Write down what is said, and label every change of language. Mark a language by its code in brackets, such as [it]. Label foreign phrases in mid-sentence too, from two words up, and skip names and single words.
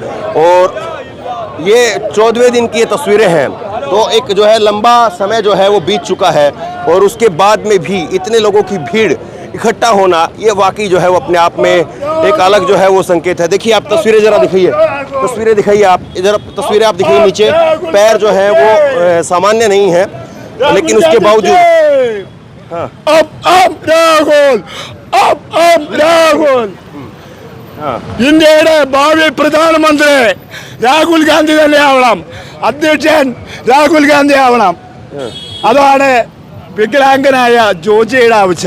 [hi] और ये 14वें दिन की ये तस्वीरें हैं, तो एक जो है लंबा समय जो है वो बीत चुका है, और उसके बाद में भी इतने लोगों की भीड़ इकट्ठा होना, ये वाकई जो है वो अपने आप में एक अलग जो है वो संकेत है। देखिए आप तस्वीरें ज़रा दिखाइए, तस्वीरें दिखाइए आप इधर, तस्वीरें आप दिखाइए। नीचे पैर जो है वो सामान्य नहीं है, लेकिन उसके बावजूद [ml] രാഹുൽ ഇന്ത്യയുടെ ഭാവി പ്രധാനമന്ത്രി രാഹുൽ ഗാന്ധി തന്നെ ആവണം, അധ്യക്ഷൻ രാഹുൽ ഗാന്ധി ആവണം. അതാണ് വികലാംഗനായ ജോർജിയയുടെ ആവശ്യം.